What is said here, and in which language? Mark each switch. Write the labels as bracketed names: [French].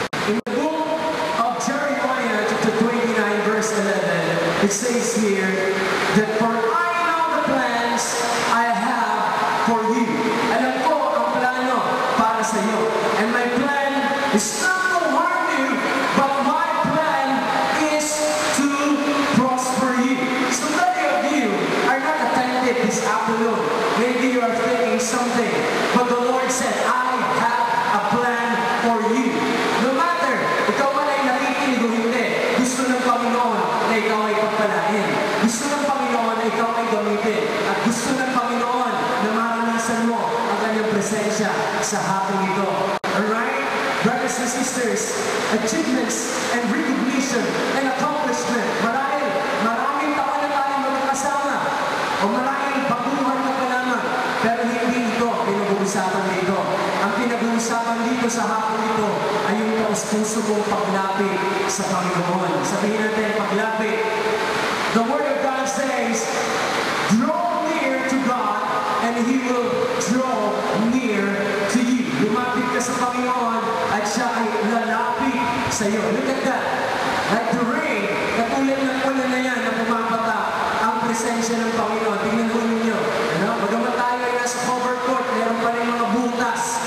[English] In the book of Jeremiah, chapter 29, verse 11, it says here that for I know the plans I have for you. [Filipino] Alam ko ang plano para sa iyo. [English] And my plan is not to harm you, but my plan is to prosper you. So many of you are not attentive this afternoon. Maybe you are thinking something, but the Lord said, I have a plan for you. No matter, [Filipino] ikaw man ay nakikinig o hindi, gusto ng Panginoon na ikaw ay pagpalain. Gusto ng Panginoon na ikaw ay gamitin. At gusto ng Panginoon na maranasan mo ang kanyang presensya sa hapong ito. [English] Alright? Brothers and sisters, achievements and recognition and accomplishment. [Filipino] Maraming taon na tayo magkakasama o maraming baguhan na pa naman. Pero hindi ito pinag-uusapan dito. Ang pinag-uusapan dito sa hapon ito ay yung taos-puso mong paglapit sa Panginoon. Sabihin natin, paglapit. [English] The Word of God says, draw near to God and He will draw near to you. [Filipino] Lumapit ka sa Panginoon at siya ay lalapit sa iyo. [English] Look at that. Like the rain, [Filipino] katulad ng ulan na yan na pumapata ang presensya ng Panginoon. Tingnan mo ninyo. Bagamat tayo ay nasa cover court, meron pa rin mga butas.